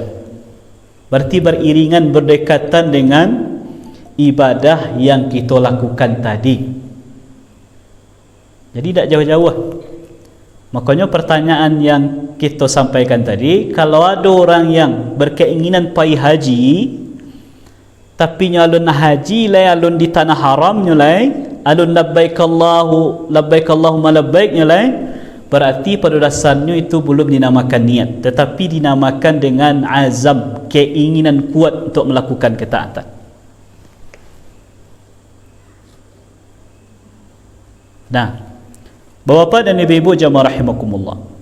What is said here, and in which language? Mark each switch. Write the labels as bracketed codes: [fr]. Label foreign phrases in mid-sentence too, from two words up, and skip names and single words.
[id] Berarti beriringan, berdekatan dengan ibadah yang kita lakukan tadi. Jadi tak jauh-jauh. Makanya pertanyaan yang kita sampaikan tadi, kalau ada orang yang berkeinginan pergi haji, tapi [min] alun haji lai alun di tanah haram nyulai, alun [ar] لبيك اللهم لبيك [id] nyulai, berarti pada dasarnya itu belum dinamakan niat, tetapi dinamakan dengan azam, keinginan kuat untuk melakukan ketaatan. Nah, Bapak dan Ibu-ibu jamaah rahimakumullah.